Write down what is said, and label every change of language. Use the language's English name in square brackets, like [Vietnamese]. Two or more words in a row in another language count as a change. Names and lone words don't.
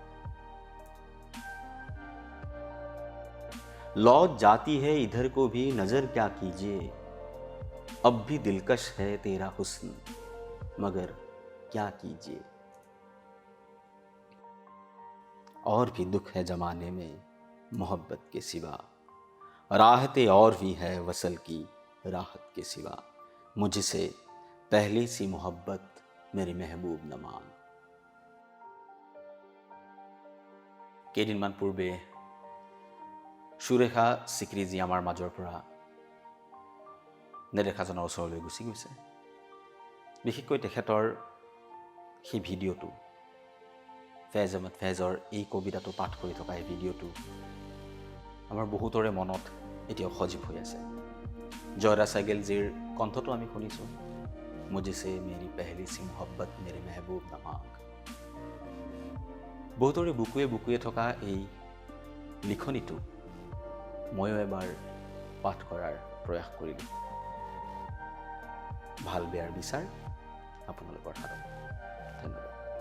[Urdu] لوٹ جاتی ہے ادھر کو بھی نظر کیا کیجیے، اب بھی دلکش ہے تیرا حسن مگر کیا کیجیے، اور بھی دکھ ہے زمانے میں محبت کے سوا، راحتیں اور بھی ہے وصل کی راحت کے سوا، مجھ سے پہلی سی محبت میری محبوب نہ مانگ. [Assamese] কেইদিনমান পূৰ্বে সুৰেখা চিক্ৰীজি আমাৰ মাজৰ পৰা নেদেখাজনৰ ওচৰলৈ গুচি গৈছে। বিশেষকৈ তেখেতৰ সেই ভিডিঅ'টো, ফেজ আহমেদ ফেজৰ এই কবিতাটো পাঠ কৰি থকা এই ভিডিঅ'টো আমাৰ বহুতৰে মনত এতিয়াও সজীৱ হৈ আছে। জয়ৰা চেগেলজীৰ কণ্ঠটো আমি শুনিছোঁ, [Urdu] مجھ سے میری پہلی سی محبت میرے محبوب نہ مانگ. [Assamese] বহুতৰে বুকুৱে বুকুৱে থকা এই লিখনিটো ময়ো এবাৰ পাঠ কৰাৰ প্ৰয়াস কৰিলোঁ। ভাল বেয়াৰ বিচাৰ আপোনালোকৰ হাতত। ধন্যবাদ।